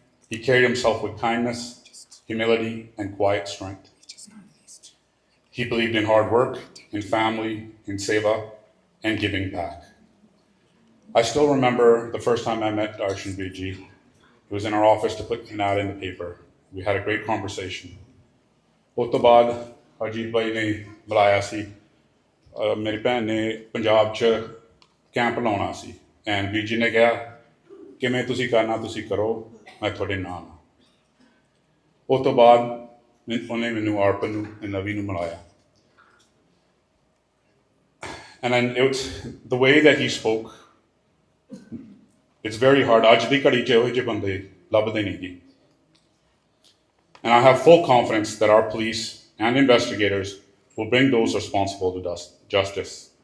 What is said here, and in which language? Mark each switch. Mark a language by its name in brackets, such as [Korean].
[English] He carried himself with kindness, humility, and quiet strength. He believed in hard work, in family, in seva, and giving back. I still remember the first time I met Darshan Biji. He was in our office to put an ad in the paper. We had a great conversation. [Punjabi] ਉਸ ਤੋਂ ਬਾਅਦ ਅਜੀਤ ਭਾਈ ਨੇ ਬੁਲਾਇਆ ਸੀ, ਮੇਰੀ ਭੈਣ ਨੇ ਪੰਜਾਬ 'ਚ camp ਲਾਉਣਾ ਸੀ, ਐਂਡ ਬੀਜੀ ਨੇ ਕਿਹਾ ਕਿਵੇਂ ਤੁਸੀਂ ਕਰਨਾ ਤੁਸੀਂ ਕਰੋ, ਮੈਂ ਤੁਹਾਡੇ ਨਾਲ ਹਾਂ। ਉਸ ਤੋਂ ਬਾਅਦ ਉਹਨੇ ਮੈਨੂੰ ਅਰਪਨ ਨੂੰ ਨਵੀ ਨੂੰ ਮਿਲਾਇਆ। [English] And then the way that he spoke, it's very hard. [Punjabi] ਅੱਜ ਦੀ ਘੜੀ 'ਚ ਇਹੋ ਜਿਹੇ ਬੰਦੇ ਲੱਭਦੇ ਨਹੀਂ ਜੀ। [English] And I have full confidence that our police and investigators will bring those responsible to justice.